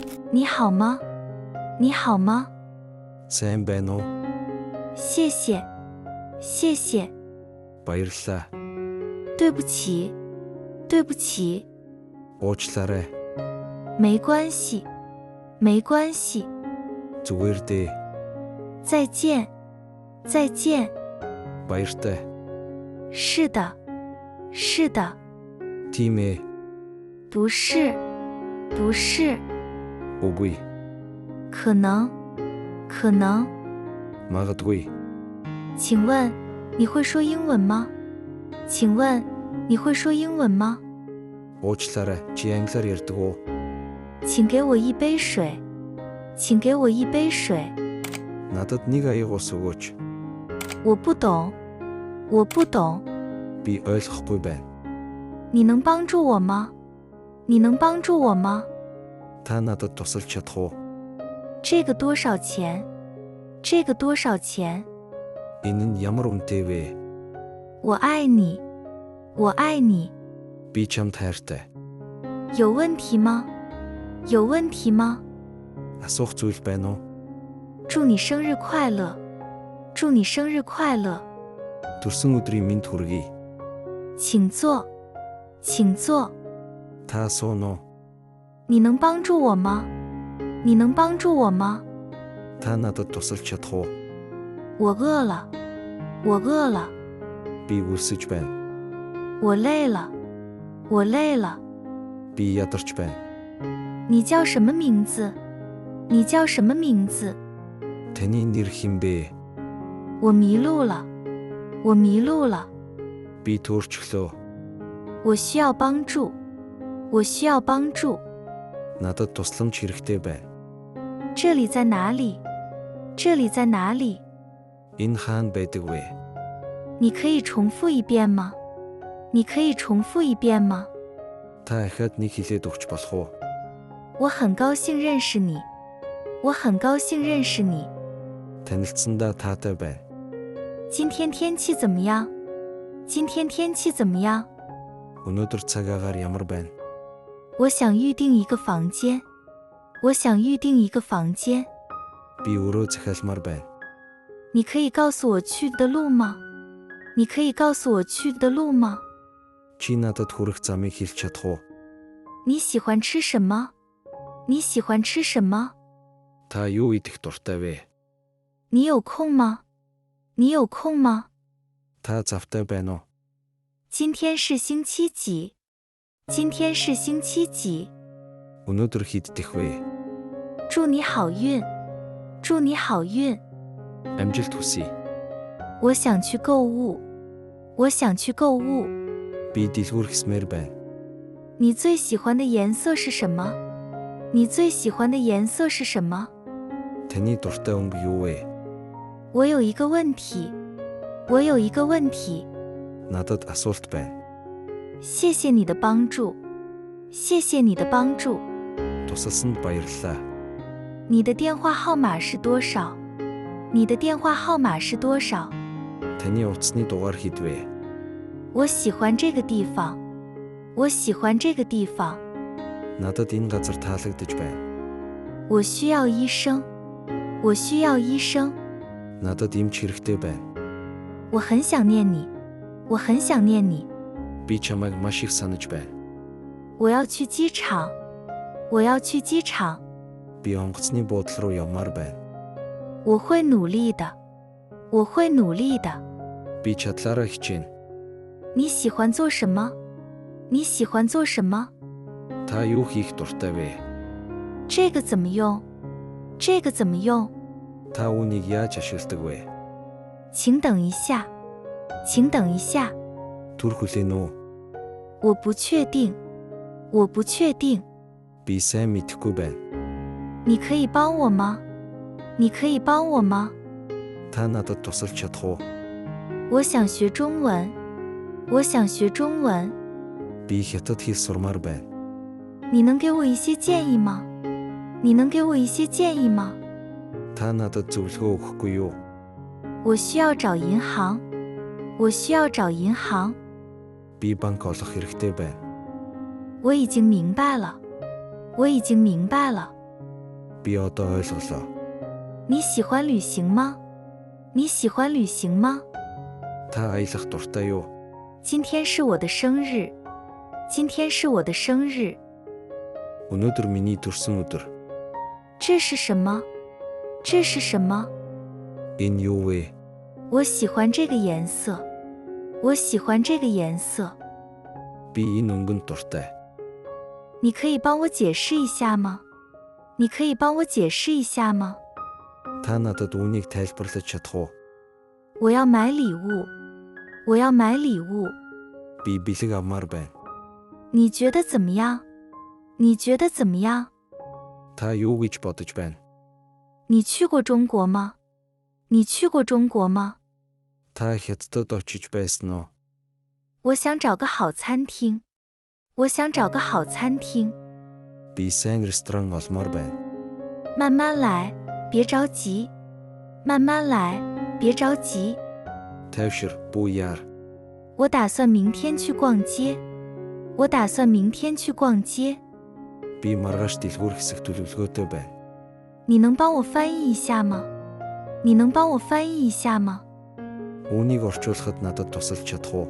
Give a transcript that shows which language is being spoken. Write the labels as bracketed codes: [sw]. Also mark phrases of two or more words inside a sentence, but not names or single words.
[zh] 你好吗？你好吗？ [mn] Сайн байна уу? [zh] 谢谢，谢谢。 [mn] Баярлалаа. [zh] 对不起，对不起。 [mn] Уучлаарай. [zh] 没关系，没关系。 [mn] Зүгээр дээ. [zh] 再见，再见。 [mn] Баяртай. [zh] 是的，是的。 [mn] Тийм ээ. [zh] 不是，不是。 [mn] Үгүй. [zh] 可能，可能。 [mn] Магадгүй. [zh] 请问你会说英文吗？请问你会说英文吗？ [mn] Уучлаарай. Чи англиар ярьдаг уу? [zh] 请给我一杯水，请给我一杯水。 [mn] Надад нэг аяг ус өгөөч. [zh] 我不懂，我不懂。 [mn] Би ойлгохгүй байна. [zh] 你能帮助我吗？你能帮助我吗？ [mn] Та надад тусалж чадах уу? [zh] 这个多少钱？这个多少钱？ [mn] Энэ нь ямар үнэтэй вэ? [zh] 我爱你，我爱你。 [mn] Би чамд хайртай. [zh] 有问题吗？有问题吗？ [mn] Асуух зүйл байна уу? [zh] 祝你生日快乐，祝你生日快乐。 [mn] Төрсөн өдрийн мэнд хүргэе. [zh] 请坐，请坐。 [mn] Та сууно. [zh] 你能帮助我吗？你能帮助我吗？ [mn] Та надад тусалж чадах уу? [zh] 我饿了，我饿了。 [mn] Би өлсөж байна. [zh] 我累了，我累了。 [mn] Би ядарч байна. [zh] 你叫什么名字？你叫什么名字？ [mn] Таны нэр хэн бэ? [zh] 我迷路了，我迷路了。 [mn] Би төөрчлөө. [zh] 我需要帮助，我需要帮助。 [mn] Надад тусламж хэрэгтэй байна. [zh] 这里在哪里？这里在哪里？ [mn] Энэ хаана байдаг вэ? [zh] 你可以重复一遍吗？你可以重复一遍吗？ [mn] Та ахаад нэг хэлээд өгч болох уу? [zh] 我很高兴认识你，我很高兴认识你。 [mn] Танилцсандаа таатай байна. [zh] 今天天气怎么样？今天天气怎么样？ [mn] Өнөөдөр цаг агаар ямар байна? [zh] 我想预定一个房间，我想预定一个房间。 [mn] Би өрөө захиалмаар байна. [zh] 你可以告诉我去的路吗？你可以告诉我去的路吗？ [mn] Чи надад хүрэх замыг хэлж чадах уу? [zh] 你喜欢吃什么？你喜欢吃什么？ [mn] Та юу идэх дуртай вэ? [zh] 你有空吗？你有空吗？ [mn] Та завтай байна уу? [zh] 今天是星期几？今天是星期几？ [mn] Өнөөдөр хэд дэх вэ? [zh] 祝你好运，祝你好运。 [mn] Амжилт хүсье. [zh] 我想去购物，我想去购物。 [mn] Би дэлгүүрхсмээр байна. [zh] 你最喜欢的颜色是什么？你最喜欢的颜色是什么？ [mn] Таны дуртай өнгө юу вэ? [zh] 我有一个问题，我有一个问题。 [mn] Надад асуулт байна. [zh] 谢谢你的帮助，谢谢你的帮助。 [mn] Тусалсанд баярлалаа. [zh] 你的电话号码是多少？你的电话号码是多少？ [mn] Таны утасны дугаар хэд вэ? [zh] 我喜欢这个地方，我喜欢这个地方。 [mn] Надад энэ газар таалагдж байна. [zh] 我需要医生，我需要医生。 [mn] Надад эмч хэрэгтэй байна. [zh] 我很想念你，我很想念你。 [mn] Би чамайг маш их санаж байна. [zh] 我要去机场，我要去机场。 [mn] Би онгоцны буудлын руу явмаар байна. [zh] 我会努力的，我会努力的。 [mn] Би чадлаараа хичээнэ. [zh] 你喜欢做什么？你喜欢做什么？ [mn] Та юу хийх дуртай вэ? [zh] 这个怎么用？这个怎么用？ [mn] Та үүнийг яаж ашигладаг вэ? [zh] 请等一下，请等一下。 [mn] Түр хүлээн үү? [zh] 我不确定，我不确定。 [mn] Би сайн мэдэхгүй байна. [zh] 你可以帮我吗？你可以帮我吗？ [mn] Та надад тусалж чадах уу? [zh] 我想学中文，我想学中文。 [mn] Би хятад хэл сурмаар байна. [zh] 你能给我一些建议吗？你能给我一些建议吗？ [mn] Та надад зөвлөгөө өгөхгүй юу? [zh] 我需要找银行，我需要找银行。 [mn] Би банк олох хэрэгтэй байна. [zh] 我已经明白了，我已经明白了。 [mn] Би одоо ойлголоо. [zh] 你喜欢旅行吗？你喜欢旅行吗？ [mn] Та аялах дуртай юу? [zh] 今天是我的生日。今天是我的生日。 [mn] Өнөөдөр миний төрсөн өдөр. [zh] 这是什么？这是什么？ [mn] Энэ юу вэ? [zh] 我喜欢这个颜色。我喜欢这个颜色。 [mn] Би энэ өнгөнд дуртай. [zh] 你可以帮我解释一下吗？你可以帮我解释一下吗？ [mn] Та надад үүнийг тайлбарлаж чадах уу? [zh] 我要买礼物。我要买礼物。 [mn] Би бэлэг авмаар байна. [zh] 你觉得怎么样？你觉得怎么样？ [mn] Та юу гэж бодож байна? [zh] 你去过中国吗？你去过中国吗？ [mn] Та Хятадд очиж байсан уу? [zh] 我想找个好餐厅。我想找个好餐厅。 [mn] Би сайн ресторан олмоор байна. [zh] 慢慢来，别着急。慢慢来，别着急。 [mn] Тайвшир, бүү яар. [zh] 我打算明天去逛街。我打算明天去逛街。 [mn] Би маргааш дэлгүүр хэсэг төлөвлөгөөтэй байна. [zh] 你能帮我翻译一下吗？你能帮我翻译一下吗？ [mn] Үүнийг орчуулахад надад тусалж чадах уу?